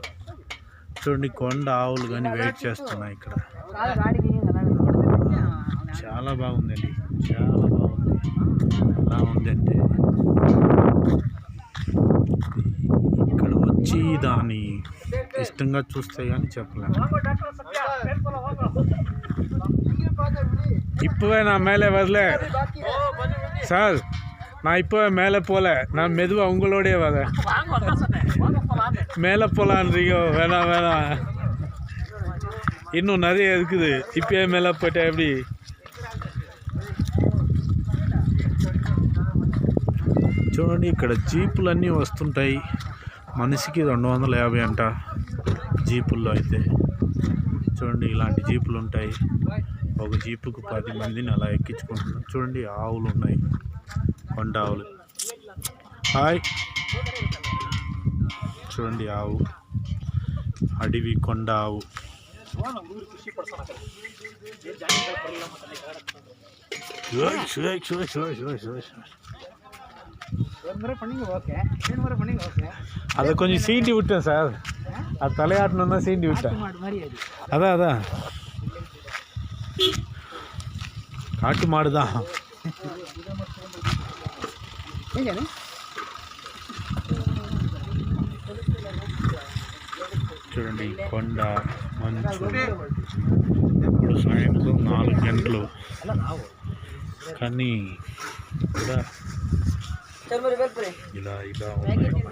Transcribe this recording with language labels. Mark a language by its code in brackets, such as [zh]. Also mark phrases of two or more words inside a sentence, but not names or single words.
[te] చూడండి కొండ ఆవులు కానీ వెయిట్ చేస్తున్నాయి ఇక్కడ. చాలా బాగుందండి, చాలా బాగుంది. ఎలా ఉందంటే ఇక్కడ వచ్చి దాన్ని ఇష్టంగా చూస్తే కానీ చెప్పలేము. [ta] இப்போவே நான் மேலே வரல சார், நான் இப்போவே மேலே போகல, நான் மெதுவாக உங்களோடய வரேன். மேலே போகலான்றீங்க, வேணாம் இன்னும் நிறைய இருக்குது. இப்போயே மேலே போயிட்டா எப்படி? [te] చూడండి ఇక్కడ జీపులన్నీ వస్తుంటాయి. మనిషికి 250 అంట జీపుల్లో అయితే. చూడండి ఇలాంటి జీపులు ఉంటాయి. ఒక జీపుకు 10 మందిని అలా ఎక్కించుకుంటున్నాం. చూడండి ఆవులు ఉన్నాయి, కొండ ఆవులు. హాయ్, చూడండి ఆవు, అడవి కొండ ఆవు. [ta] அதை கொஞ்சம் சீண்டி விட்டேன் சார், அது தலையாட்டணும்னா சீண்டி விட்டேன். அதான் காட்டு மாடு தான். [te] చూడండి కొండ మంచు. ఇప్పుడు సాయంత్రం 4 గంటలు కానీ కూడా ఇలా ఉన్నాయి.